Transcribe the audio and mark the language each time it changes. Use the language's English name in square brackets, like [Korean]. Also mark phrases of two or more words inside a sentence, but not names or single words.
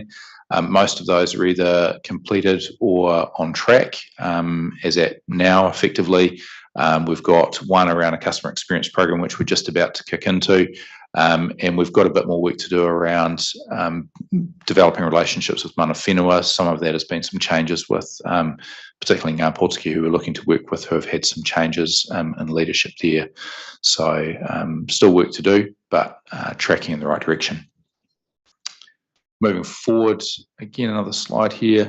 [English] Most of those are either completed or on track as at now, effectively. We've got one around a customer experience program, which we're just about to kick into. And we've got a bit more work to do around developing relationships with [Māori] mana whenua. [English] Some of that has been some changes with particularly Ngā Pōtiki, who we're looking to work with, who have had some changes in leadership there. So still work to do, but tracking in the right direction. Moving forward, again, another slide here.